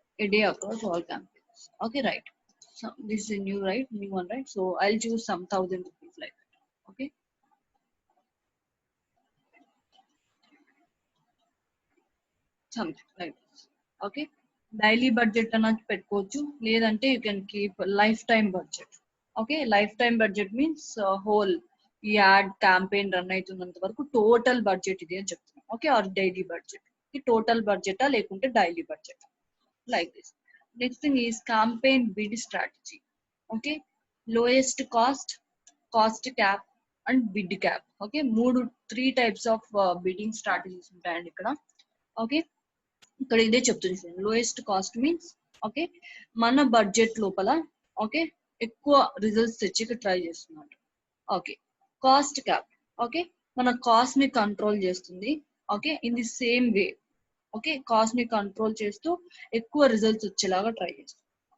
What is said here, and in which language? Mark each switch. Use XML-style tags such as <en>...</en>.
<en>a day across all campaigns. Okay, right. So this is a new one, right? So I'll choose some 1,000 rupees like that. Okay, something like this. Okay, daily budget</en> <te>అన్నది పెట్టుకోవచ్చు, లేదంటే</te> <en>you can keep life time budget.</en> <te>Okay, life time budget means whole ఈ ad campaign run అవుతున్నంత వరకు total budget ఇది అని చెప్తున్నాం. Okay, are daily budget, ఈ total బడ్జెటా లేకుంటే daily budget,</te> <en>like this. Next thing is campaign bid strategy. Okay, lowest cost, cost cap and bid cap. Okay, three types of bidding strategies</en> <te>ఉంటాయండి ఇక్కడ. Okay, ఇక్కడ ఇదే చెప్తుంది. లోయెస్ట్ కాస్ట్ మీన్స్ ఓకే మన budget లోపల okay ఎక్కువ results తెచ్చి try చేస్తున్నారు. ఓకే, కాస్ట్ క్యాప్ ఓకే మన కాస్ట్ ని కంట్రోల్ చేస్తుంది. Okay,</te> <en>in the same way</en> <te>okay cost ని కంట్రోల్ చేస్తూ ఎక్కువ రిజల్ట్స్ వచ్చేలాగా ట్రై చేస్తుంది.</te>